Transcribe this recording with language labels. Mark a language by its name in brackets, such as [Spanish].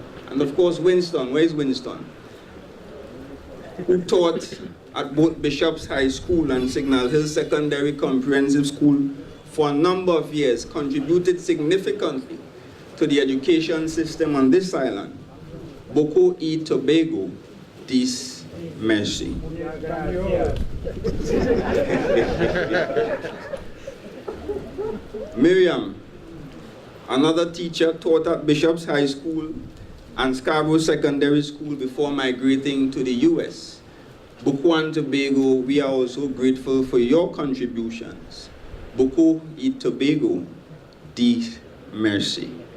[English] And of course, Winston, where's Winston? Who taught at both Bishop's High School and Signal Hill Secondary Comprehensive School for a number of years, contributed significantly to the education system on this island. [French] Buccoo et Tobago, dis merci. [English] Miriam, another teacher, taught at Bishop's High School and Scarborough Secondary School before migrating to the US. Buccoo and Tobago, we are also grateful for your contributions. [French] Buccoo et Tobago, dis merci.